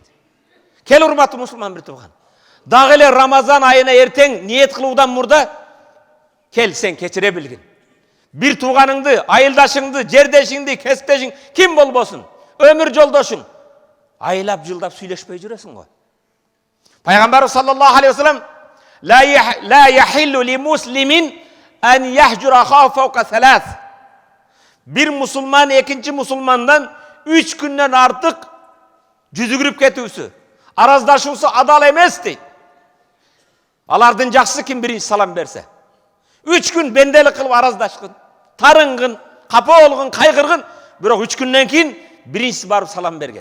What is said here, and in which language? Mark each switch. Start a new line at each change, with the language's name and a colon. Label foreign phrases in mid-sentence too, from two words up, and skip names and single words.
Kyrgyz: Кел урматтуу мусулман бир туган. Дагы эле Рамазан айына эртең ниет кылуудан мурда кел сен кечире билгин. Бир туганыңды, айылдашыңды, жердешиңди, кесиптешиң ким болбосун, өмүр жолдошуң айлап жылдап сүйлөшпөй жүрөсүң го.
Arabic: Пайгамбар صلى الله عليه وسلم لا يحل لمسلم أن يهجر أخاه فوق ثلاث."
Kyrgyz: Бир мусулман экинчи мусулмандан 3 күндөн артык жүзүгүрүп кетүүсү, араздашуусу адал эмес дейт. Алардын жакшысы ким биринчи салам берсе. 3 күн бенделик кылып араздашкын, тарынгын, капа болгон, кайгыргын, бирок 3 күндөн кийин биринчиси барып салам берген.